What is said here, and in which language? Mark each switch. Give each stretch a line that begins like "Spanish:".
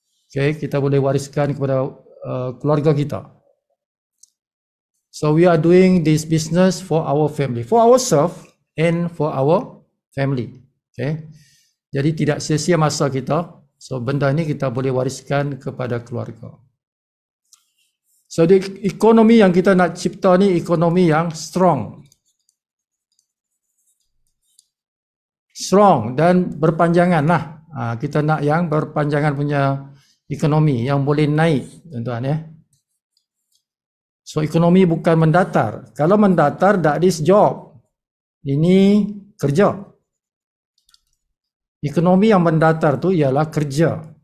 Malay: Okay, kita boleh wariskan kepada keluarga kita.
English: So we are doing this business for our family, for ourselves and for our family.
Malay: Okay, jadi tidak sia-sia masa kita. So benda ni kita boleh wariskan kepada keluarga. So di ekonomi yang kita nak cipta ni ekonomi yang strong. Strong dan berpanjangan lah. Kita nak yang berpanjangan punya ekonomi yang boleh naik tuan-tuan ya. So ekonomi bukan mendatar. Kalau mendatar
English: that is job.
Malay: Ini kerja. Ekonomi yang mendatar tu ialah kerja.